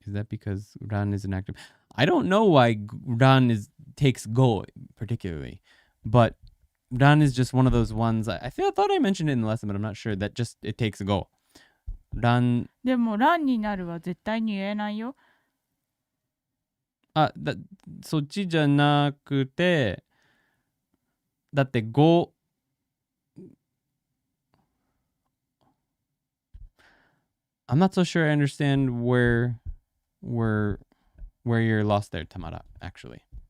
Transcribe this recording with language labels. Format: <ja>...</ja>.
<en>Is that because らん is an active? I don't know why らん takes go particularly, but らん is just one of those ones. I thought I mentioned it in the lesson, but I'm not sure that just it takes go.</en> <ja>らんでもらんになるは絶対に言えないよ。そっちじゃなくて、だってご</ja> <en>I'm not so sure I understand where you're lost there, Tamara, actually.</en>